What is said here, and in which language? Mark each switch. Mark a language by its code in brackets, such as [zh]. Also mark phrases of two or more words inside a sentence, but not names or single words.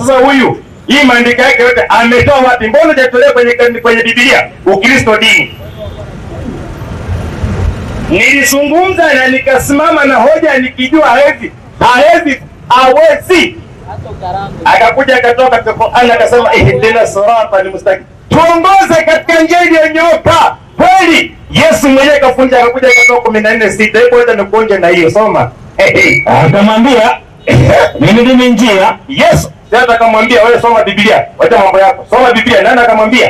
[sw] Sasa huyu hii maandiko yake yote ametoa wapi? Mbona hajatolea kwenye Biblia Ukristo dini? Nilizungumza na nikasimama na hoja nikijua hawezi. Akakuja akatoka katika Qur'an akasema [ar] اهدنا الصراط المستقيم, [sw] tuongoze katika njia iliyonyooka. Kweli Yesu mwenyewe kafundisha, akakuja akatoa 14:6. Hebu hata nikuonje na hiyo, soma. Akamwambia mimi ndimi njia. Yesu sasa akamwambia wewe soma Biblia, wacha mambo yako, soma Biblia. Nani akamwambia?